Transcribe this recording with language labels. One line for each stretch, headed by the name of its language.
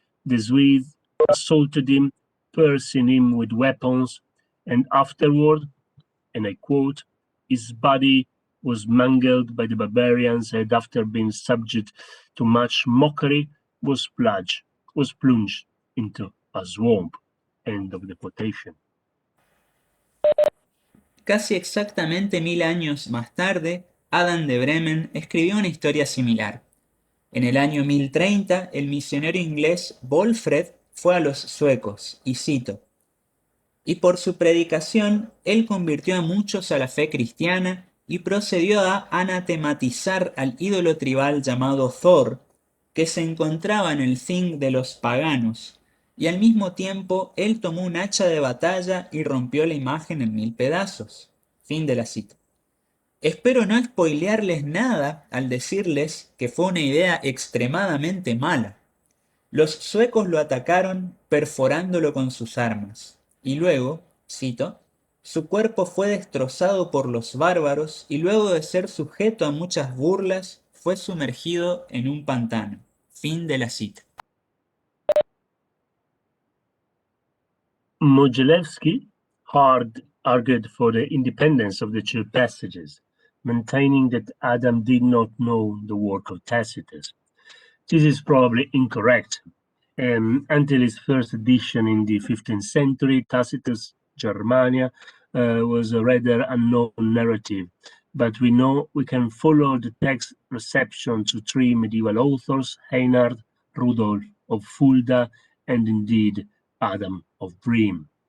English: The Swedes assaulted him, piercing him with weapons, and afterward, and I quote, his body was mangled by the barbarians, and after being subject to much mockery, was plunged into a swamp. End of the quotation.
Spanish: Casi exactamente 1000 años más tarde, Adam de Bremen escribió una historia similar. En el año 1030, el misionero inglés Wolfred fue a los suecos, y cito: y por su predicación, él convirtió a muchos a la fe cristiana y procedió a anatematizar al ídolo tribal llamado Thor, que se encontraba en el Thing de los paganos, y al mismo tiempo él tomó un hacha de batalla y rompió la imagen en 1000 pedazos. Fin de la cita. Espero no spoilearles nada al decirles que fue una idea extremadamente mala. Los suecos lo atacaron perforándolo con sus armas, y luego, cito, su cuerpo fue destrozado por los bárbaros y luego de ser sujeto a muchas burlas, fue sumergido en un pantano. Fin de la cita.
English: Modzelewski argued for the independence of the two passages, maintaining that Adam did not know the work of Tacitus. This is probably incorrect. Until its first edition in the 15th century, Tacitus' Germania was a rather unknown narrative, but we can follow the text reception to three medieval authors, Einhard, Rudolf of Fulda, and indeed Adam of Bream.